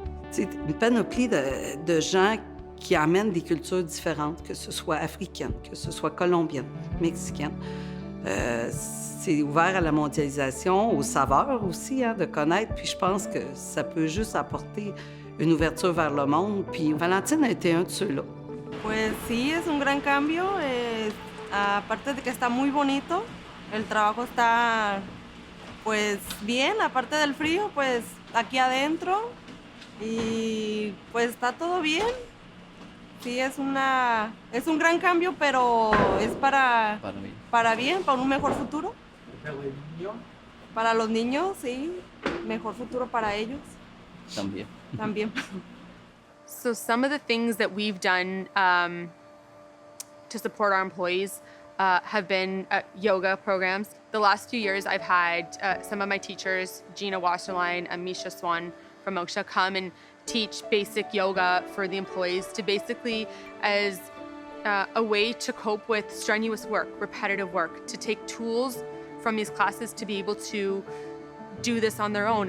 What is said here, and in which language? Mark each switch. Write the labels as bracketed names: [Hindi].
[French] C'est une panoplie de gens qui amènent des cultures différentes, que ce soit africaines, que ce soit colombiennes, mexicaines. C'est ouvert à la mondialisation, aux saveurs aussi, de connaître. Puis je pense que ça peut juste apporter une ouverture vers le monde. Puis Valentine a été un de ceux-là. [Spanish] Pues sí, es un gran cambio. Aparte de que está muy bonito, el trabajo está pues bien. Aparte del frío, pues aquí adentro. Y pues está todo bien. Sí, es un gran cambio, pero es para bien, para un mejor futuro. Para los niños, sí, mejor futuro para ellos. También. También. [English] So some of the things that we've done to support our employees have been yoga programs. The last few years, I've had some of my teachers, Gina Wasserline and Misha Swan from Moksha, come and teach basic yoga for the employees to basically as a way to cope with strenuous work, repetitive work, to take tools from these classes to be able to do this on their own.